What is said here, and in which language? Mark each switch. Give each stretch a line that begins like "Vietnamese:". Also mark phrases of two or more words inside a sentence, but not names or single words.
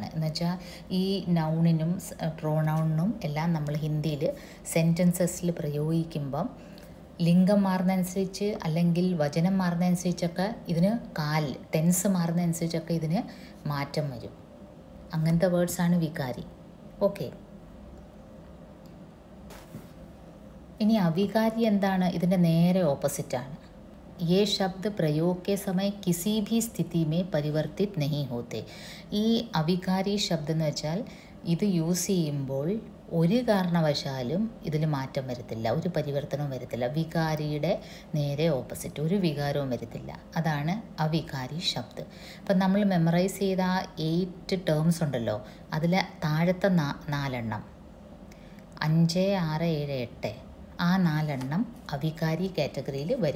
Malayalam: എന്നുവെച്ചാൽ ഈ നൗണിനും പ്രോനൗണിനും എല്ലാം നമ്മൾ ഹിന്ദിയിൽ സെൻറ്റൻസസിൽ പ്രയോഗിക്കുമ്പം ലിംഗം മാറുന്നതനുസരിച്ച് അല്ലെങ്കിൽ വചനം മാറുന്നതനുസരിച്ചൊക്കെ ഇതിന് ടെൻസ് മാറുന്നതനുസരിച്ചൊക്കെ ഇതിന് മാറ്റം വരും. അങ്ങനത്തെ വേർഡ്സാണ് വികാരി. ഓക്കെ, ഇനി അവികാരി എന്താണ്? ഇതിൻ്റെ നേരെ ഓപ്പോസിറ്റാണ്.
Hindi: ये शब्द प्रयोग के समय किसी भी स्थिति में परिवर्तित नहीं होते.
Malayalam: ഈ അവികാരി ശബ്ദം എന്ന് വെച്ചാൽ ഇത് യൂസ് ചെയ്യുമ്പോൾ ഒരു കാരണവശാലും ഇതിൽ മാറ്റം വരത്തില്ല, ഒരു പരിവർത്തനവും വരത്തില്ല. വികാരിയുടെ നേരെ ഓപ്പോസിറ്റ്, ഒരു വികാരവും വരത്തില്ല. അതാണ്
Hindi: अविकारी शब्द.
Malayalam: അപ്പം നമ്മൾ മെമ്മറൈസ് ചെയ്ത 8 ടേംസ് ഉണ്ടല്ലോ, അതിൽ താഴത്തെ 4 5, 6, 7, 8 ആ 4 അവികാരി കാറ്റഗറിയിൽ വരും.